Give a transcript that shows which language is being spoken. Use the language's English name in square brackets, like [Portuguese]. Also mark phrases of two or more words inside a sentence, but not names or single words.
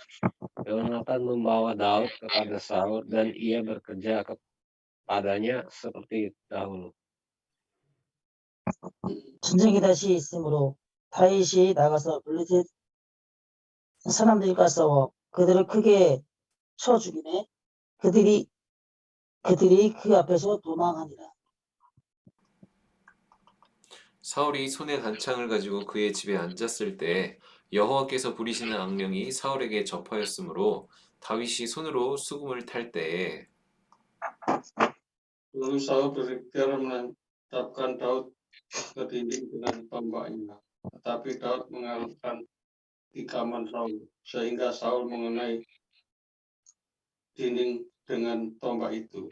[Indonesian] Yonatan membawa Daud kepada Saul dan ia bekerja kepadanya seperti dahulu. [Korean] 전쟁이 다시 있으므로 다윗이 나가서 블레셋 사람들과 싸워 그들을 크게 쳐 죽이매 그들이 그 앞에서 도망하니라. 사울이 손에 단창을 가지고 그의 집에 앉았을 때 여호와께서 부리시는 악령이 사울에게 접하였으므로 다윗이 손으로 수금을 탈 때에 [Indonesian] Lalu Saul berikhtiar menetapkan Daud ke dinding dengan tombaknya. Tetapi Daud mengalahkan tikaman Saul, sehingga Saul mengenai dinding dengan tombak itu.